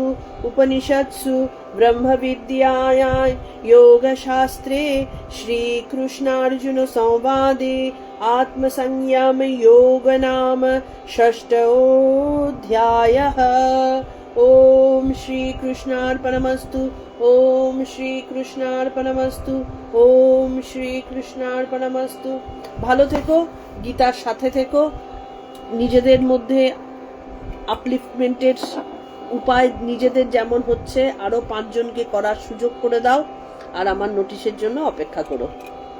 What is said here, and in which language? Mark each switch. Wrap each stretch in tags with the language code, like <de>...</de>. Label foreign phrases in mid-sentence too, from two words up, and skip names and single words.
<sa>उपनिषत्सु ब्रह्मविद्यायां योगशास्त्रे श्रीकृष्णार्जुन संवादे आत्मसंयम योग नाम षष्ठोऽध्यायः। ओम श्री कृष्णार्पणमस्तु। ओम श्री कृष्णार्पणमस्तु। ओम श्री कृष्णार्पणमस्तु।</sa> <bn>ভালো থেকো, গীতার সাথে থেকো, নিজেদের মধ্যে আপলিফটমেন্টের উপায় নিজেদের যেমন হচ্ছে আরো 5 জনকে করার সুযোগ করে দাও, আর আমার নোটিশের জন্য অপেক্ষা করো।</bn>